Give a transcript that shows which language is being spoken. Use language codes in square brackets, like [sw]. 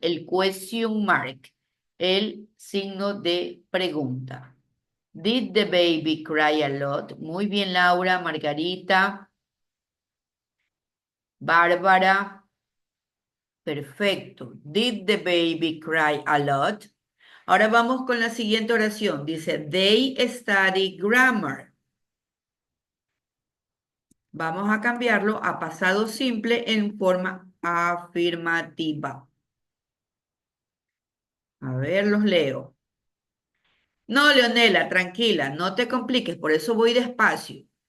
[es] El [en] question mark, [es] el signo de pregunta. [en] Did the baby cry a lot? [es] Muy bien, [en] Laura, Margarita, Bárbara. [es] Perfecto. [en] Did the baby cry a lot? [es] Ahora vamos con la siguiente oración. Dice, [en] they study grammar. [es] Vamos a cambiarlo a pasado simple en forma afirmativa. A ver, los leo. No, Leonela, tranquila, no te compliques, por eso voy despacio.